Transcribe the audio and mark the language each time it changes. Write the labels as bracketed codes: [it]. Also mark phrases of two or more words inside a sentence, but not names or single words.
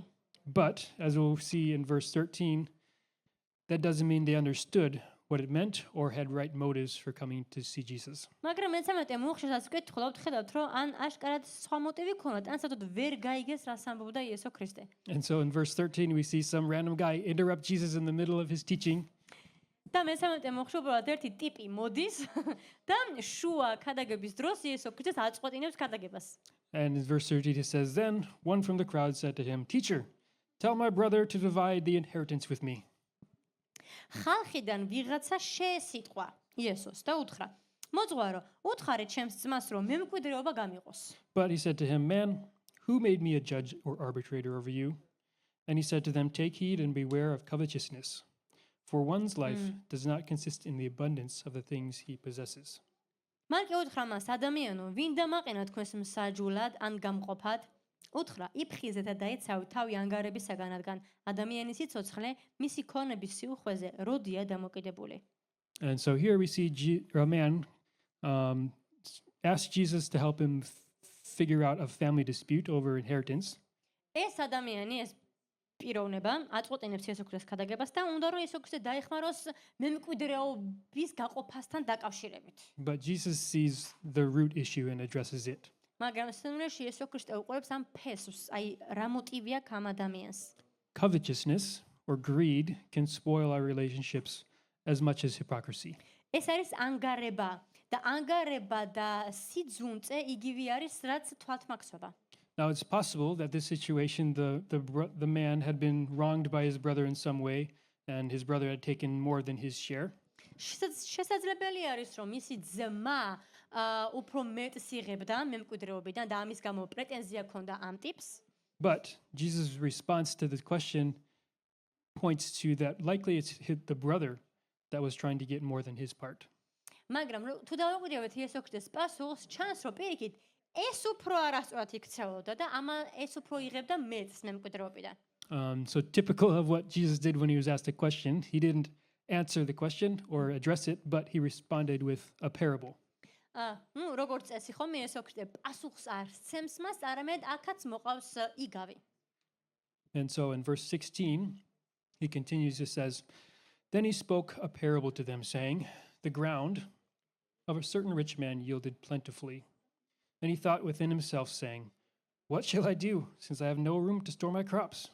[en] But as we'll see in verse 13, that doesn't mean they understood what it meant or had right motives for coming to see Jesus. [ka] მაგრამ მე-13 მუხშესაც ვკითხულობთ, ხედავთ, რომ ან აშკარად სხვა მოტივი ქონათ, ან საერთოდ ვერ გაიგეს რას ამბობდა იესო ქრისტე. [en] And so in verse 13, we see some random guy interrupt Jesus in the middle of his teaching. [ka] და მე-13 მუხში უბრალოდ ერთი ტიპი მოდის და შუა ქადაგების დროს იესო ქრისტეს აწყვეტინებს ქადაგებას. [en] And in verse 13, it says, Then one from the crowd said to him, Teacher, tell my brother to divide the inheritance with me. [ka] ხალხიდან ვიღაცა შეესიტყვა იესოს და უთხრა: მოძღვარო, უთხარი ჩემს ძმას, რომ მემკვიდრეობა გამიყოს. [en] But he said to him, Man, who made me a judge or arbitrator over you? And he said to them, Take heed and beware of covetousness, for one's life does not consist in the abundance of the things he possesses. [ka] მან კი უთხრა მას: ადამიანო, ვინ დამაყენა თქვენს მსაჯულად ან გამყოფად? უთხრა: იფხიზე და დაეცავი თავი ანგარებისაგან, რადგან ადამიანის სიცოცხლე მისი ქონების სიუხვეზე როდია დამოკიდებული. [en] And so here we see a man ask Jesus to help him figure out a family dispute over inheritance. [ka] ეს ადამიანი, ეს პიროვნება აწყვეტინებს იესო ქრისტეს ქადაგებას და უნდა რომ იესო ქრისტე დაეხმაროს მემკვიდრეობის გაყოფასთან დაკავშირებით. [en] But Jesus sees the root issue and addresses it. [ka] მაგრამ სინამდვილეში იესო ქრისტე უყურებს ამ ფესვს, აი რა მოტივია ამ ადამიანს. [en] Covetousness or greed can spoil our relationships as much as hypocrisy. [ka] ეს არის ანგარება და ანგარება და სიძუნწე იგივე არის, რაც თვალთმაქსობა. [en] Now it's possible that this situation, the man had been wronged by his brother in some way, and his brother had taken more than his share. [ka] შესაძლებელი არის, რომ მისი ძმა უფრო მეტს იღებდა მემკვიდრეობიდან და ამის გამო პრეტენზია ჰქონდა ამ ტიპს. [en] But Jesus' response to this question points to that likely it's the brother that was trying to get more than his part. [ka] მაგრამ თუ დავაკვირდებით იესო ქრისტეს პასუხს, ჩანს, რომ პირიქით ეს უფრო არასწორად იქცეოდა და ეს უფრო იღებდა მეტს მემკვიდრეობიდან. [en] So typical of what Jesus did when he was asked a question, he didn't answer the question or address it, but he responded with a parable. [ka] როგორც წესი ხომ იესო ქრისტე პასუხს არ სცემს მას, არამედ აქაც მოყავს იგავი. [en] And so in verse 16, he continues, it says, Then he spoke a parable to them, saying, The ground of a certain rich man yielded plentifully. And he thought within himself, saying, What shall I do, since I have no room to store my crops?